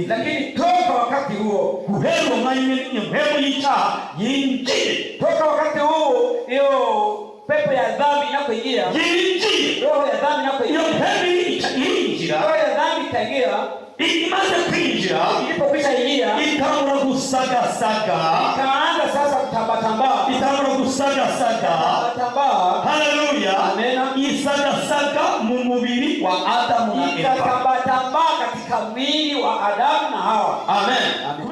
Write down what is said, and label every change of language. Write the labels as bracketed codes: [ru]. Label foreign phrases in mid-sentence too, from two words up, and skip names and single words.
[sw] lakini toka wakati huo, [rn] guhera umwanya nyine impemu y'icyaha yinjiye, [sw] toka wakati huo hiyo pepo ya dhambi inapoingia, [rn] yinjiye, [sw] roho ya dhambi inapoingia, [rn] iyo pepo yinjira, [sw] roho ya dhambi itaingia. [rn] Imaze kwinjira, [sw] ilipokwisha ingia, [rn] itangura gusagasaga, [sw] ikaanza sasa kutambatamba, [rn] itangura gusagasaga, [sw] kutambatamba. Haleluya, amen. [rn] Isagasaga mu mubiri wa Adamu na Eva, [sw] ikatambatamba katika mwili wa Adamu na Hawa, amen.